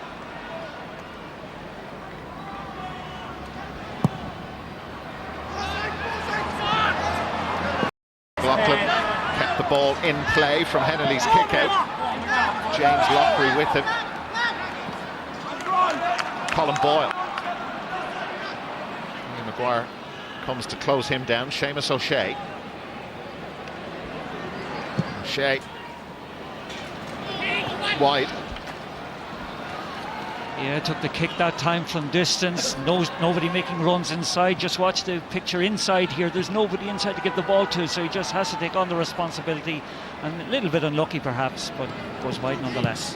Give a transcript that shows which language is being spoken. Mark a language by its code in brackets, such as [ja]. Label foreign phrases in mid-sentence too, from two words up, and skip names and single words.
[en] Loughlin kept the ball in play from Hennelly's kick out. James Lockery with him. Colin Boyle. Ian Maguire comes to close him down. Seamus O'Shea. O'Shea wide. Yeah, took the kick that time from distance. Nobody making runs inside. Just watch the picture inside here. There's nobody inside to give the ball to, so he just has to take on the responsibility. And a little bit unlucky perhaps, but goes wide nonetheless.